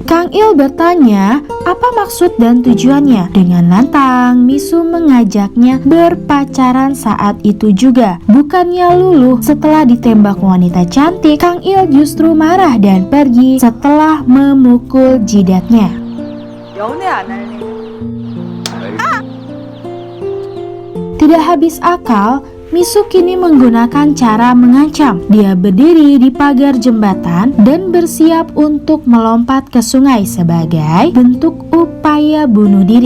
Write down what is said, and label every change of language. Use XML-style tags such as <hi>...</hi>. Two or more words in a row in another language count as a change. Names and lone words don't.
<id>Kang Il bertanya apa maksud dan tujuannya. Dengan lantang, Misu mengajaknya berpacaran saat itu juga. Bukannya luluh setelah ditembak wanita cantik, Kang Il justru marah dan pergi setelah memukul jidatnya.</id> <ko>연애 안 할래.</ko> <id>Tidak habis akal, Misu kini menggunakan cara mengancam. Dia berdiri di pagar jembatan dan bersiap untuk melompat ke sungai sebagai bentuk upaya bunuh diri.</id>